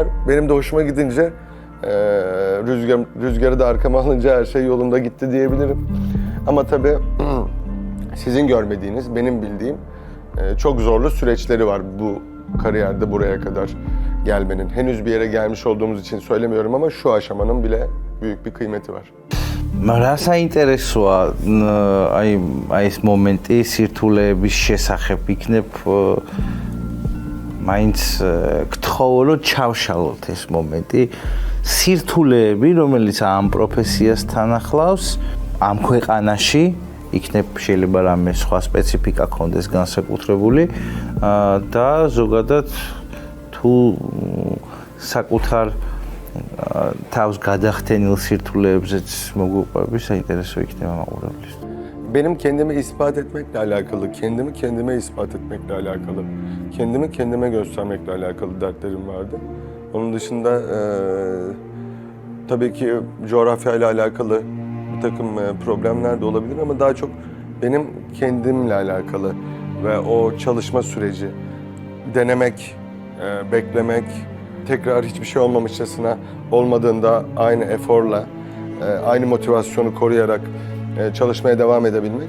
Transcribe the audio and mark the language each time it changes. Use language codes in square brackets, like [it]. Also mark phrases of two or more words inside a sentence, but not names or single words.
[tr] Benim de hoşuma gidince rüzgarı da arkama alınca her şey yolunda gitti diyebilirim. Ama tabii sizin görmediğiniz, benim bildiğim çok zorlu süreçleri var bu kariyerde buraya kadar gelmenin. Henüz bir yere gelmiş olduğumuz için söylemiyorum ama şu aşamanın bile büyük bir kıymeti var. [ka] რა საინტერესოა აი ეს მომენტი სირთულეების შესახებ იქნებ მაინც გთხოვო რომ ჩავშალოთ ეს მომენტი სირთულეები რომელიც ამ პროფესიასთან ახლავს ამ ქვეყანაში იქნებ შეიძლება რამე სხვა სპეციფიკა ქონდეს განსაკუთრებული და ზოგადად თუ საკუთარ თავს გადახდენილ სირთულეებზეც მოგუყვები, საინტერესო იქნება მაყურებლის. [tr] Benim kendimi ispat etmekle alakalı, kendimi kendime ispat etmekle alakalı, kendimi kendime göstermekle alakalı dertlerim vardı. Onun dışında tabii ki coğrafyayla alakalı bir takım problemler de olabilir ama daha çok benim kendimle alakalı ve o çalışma süreci, denemek, beklemek, tekrar hiçbir şey olmamışçasına olmadığında aynı eforla, aynı motivasyonu koruyarak çalışmaya devam edebilmek.